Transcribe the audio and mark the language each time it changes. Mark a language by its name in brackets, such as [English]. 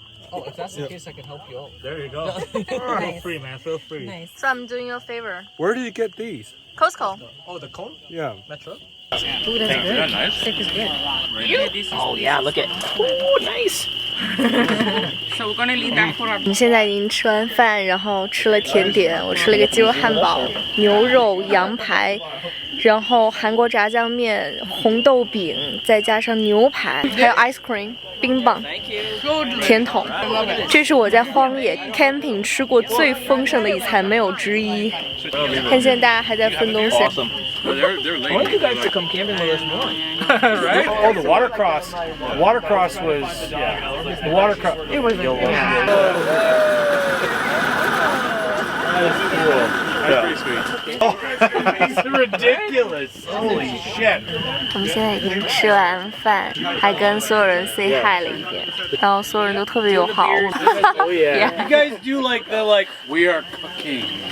[English] Oh, if that's the case, I can help you out. There you go. Feel free, man. Feel free. Nice. So I'm doing you a favor. Where did you get these? Costco. Oh, the cone? Yeah. Metro? Ooh, that's good. nice. Steak is good. Oh, yeah, look at. Oh, nice. So we're gonna leave that for our. [Chinese] 我们现在已经吃完饭，然后吃了甜点。我吃了一个鸡肉汉堡、牛肉、羊排，然后韩国炸酱面、红豆饼，再加上牛排，还有 ice cream 冰棒、甜筒。这是我在荒野 camping 吃过最丰盛的一餐，没有之一。看现在大家还在分东西。 [English] They're I want you guys to come camping with us more. Right? Oh, the watercross. Watercross was, yeah. The watercross. It was That's pretty sweet. It's ridiculous. Holy shit. [Chinese] 我们现在已经吃完饭，还跟所有人 [English] say hi [Chinese] 了一遍，然后所有人都特别友好。 [English] Oh, yeah. You guys do like we are cooking.